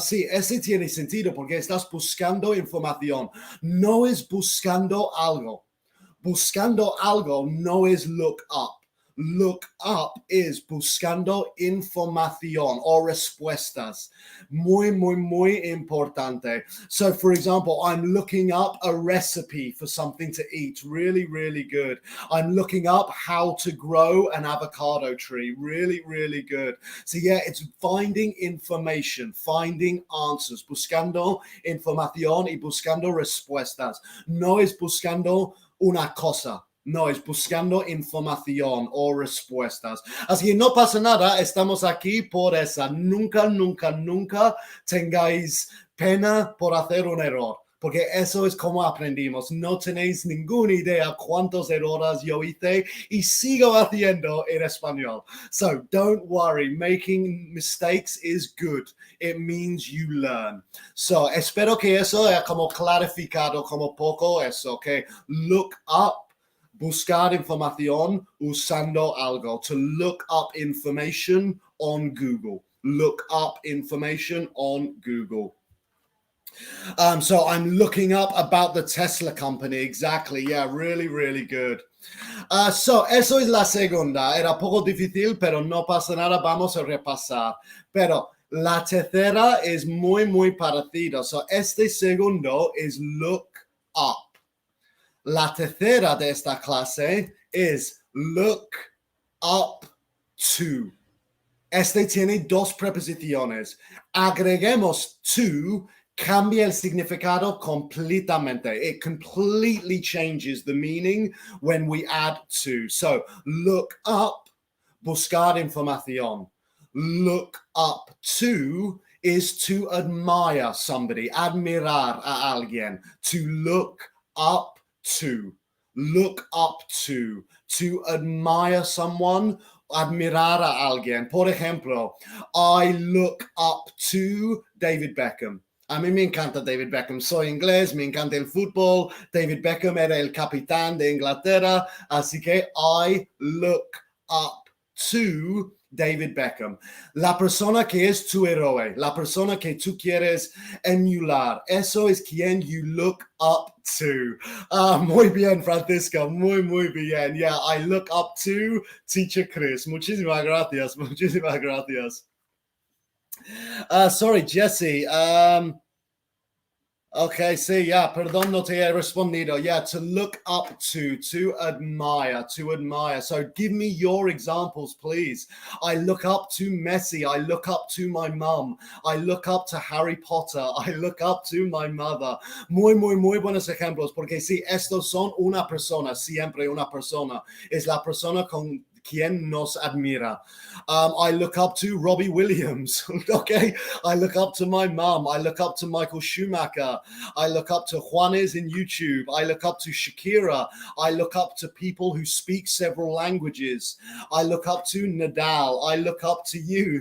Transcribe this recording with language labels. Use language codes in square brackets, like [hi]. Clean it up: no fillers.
[es] Sí, ese tiene sentido porque estás buscando información. No es buscando algo. Buscando algo no es look up. [en] Look up is [es] buscando información o respuestas. Muy importante. [en] So, for example, I'm looking up a recipe for something to eat. Really good. I'm looking up how to grow an avocado tree. Really good. So, yeah, it's finding information, finding answers, [es] buscando información y buscando respuestas. No es buscando una cosa. No, es buscando información o respuestas. Así que no pasa nada, estamos aquí por esa. Nunca tengáis pena por hacer un error, porque eso es como aprendimos. No tenéis ninguna idea cuántos errores yo hice y sigo haciendo en español. [en] So don't worry, making mistakes is good. It means you learn. [es] So espero que eso haya como clarificado como poco eso, que look up, buscar información usando algo. [en] To look up information on Google. Look up information on Google. So I'm looking up about the Tesla company. Exactly. Yeah, really, really good. [es] So eso es la segunda. Era poco difícil, pero no pasa nada. Vamos a repasar. Pero la tercera es muy, muy parecida. So este segundo es look up. La tercera de esta clase es look up to. Este tiene dos preposiciones. Agreguemos to, cambia el significado completamente. [en] It completely changes the meaning when we add to. [es] So, look up, buscar información. [en] Look up to is to admire somebody, [es] admirar a alguien. [en] To look up to. Look up to admire someone, [es] admirar a alguien. Por ejemplo, [en] I look up to David Beckham. [es] A mí me encanta David Beckham. Soy inglés, me encanta el fútbol. David Beckham era el capitán de Inglaterra. Así que [en] I look up to David Beckham. [es] La persona que es tu héroe, la persona que tú quieres emular, eso es quien [en] you look up to. [es] Muy bien, Francisco, muy, muy bien. [en] Yeah, I look up to Teacher Chris. [es] Muchísimas gracias, muchísimas gracias. [en] Sorry, Jesse. [es] Okay, sí, yeah, perdón, no te he respondido. [en] Yeah, to look up to admire, to admire. So give me your examples, please. I look up to Messi. I look up to my mum. I look up to Harry Potter. I look up to my mother. [es] Muy, muy, muy buenos ejemplos, porque sí, estos son una persona, siempre una persona. Es la persona con quien nos admira. [en] I look up to Robbie Williams. Okay, I look up to my mum. I look up to Michael Schumacher. I look up to Juanes in YouTube. I look up to Shakira. I look up to people who speak several languages. I look up to Nadal. I look up to you.